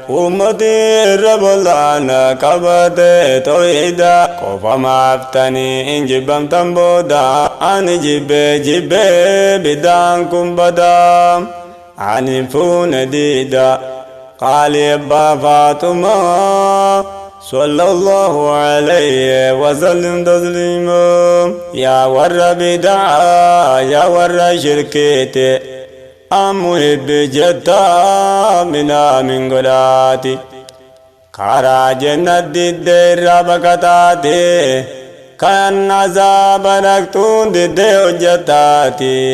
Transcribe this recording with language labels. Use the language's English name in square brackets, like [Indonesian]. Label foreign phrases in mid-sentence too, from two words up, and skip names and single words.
[Oromo] Ummati irra bollaana qabate tawhiida. Qofa maaftanii hin jibbamtan booda. Ani jibbe jibbe bid'aan kun bada. Ani fuuna diida. Qaali abbaa Faatumaa. [Arabic] صلى الله عليه وسلم تسليما. [Oromo] Yaa warra bid'aa, yaa warra shirkiiti. Ammu hibbi jetta minaa min godhaati. Karaa jannat didde irraa baqataati. Kan azaaba dhaqtuun didde hojjataati.